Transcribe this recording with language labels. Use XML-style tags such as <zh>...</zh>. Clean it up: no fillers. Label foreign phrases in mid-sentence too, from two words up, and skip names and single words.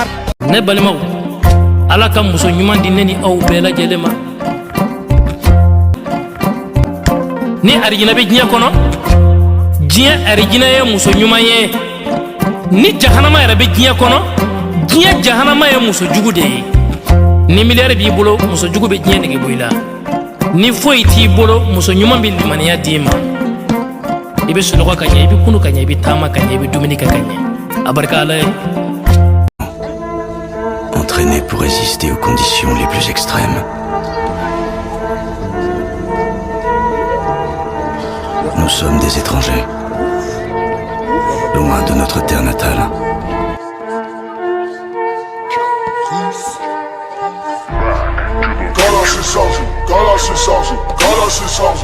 <bm>ne balimaw ala ka muso ɲuman di ne ni aw bɛɛ lajɛlen ma ni arijina bɛ diɲɛ kɔnɔ diɲɛ arijina ye muso ɲuman ye ni jahanama yɛrɛ bɛ diɲɛ kɔnɔ diɲɛ jahanama ye muso jugu de ye ni miliyari b'i bolo muso jugu bɛ diɲɛ nege bɔ i la ni foyi t'i bolo muso ɲuman bɛ limaniya d'i ma i bɛ sunɔgɔ ka ɲɛ i bɛ kunu ka ɲɛ i bɛ taama ka ɲɛ i bɛ dumuni kɛ ka ɲɛ a barika ala ye.</bm> <fr>Entraîné pour résister aux conditions les plus extrêmes. Nous sommes des étrangers, loin de notre terre natale. Kalash est chargé, Kalash est chargé, Kalash est chargé.</fr>